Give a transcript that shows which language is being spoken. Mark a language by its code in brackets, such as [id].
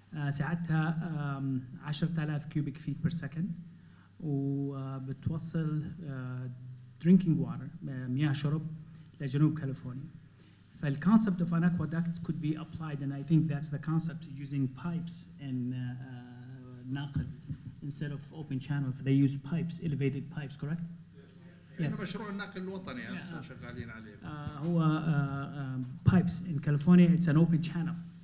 [ar] سعتها 10,000 [en] cubic feet per second، [ar] وبتوصل [en] drinking water [ar] مياه شرب لجنوب كاليفورنيا. [en] فالconcept of an aqueduct could be applied, and I think that's the concept, using pipes and ناقل instead of open channel. They use pipes, elevated pipes, correct? Yes. [ar] مشروع النقل الوطني هسه شغالين عليه. [en] هو pipes in California. It's an open channel.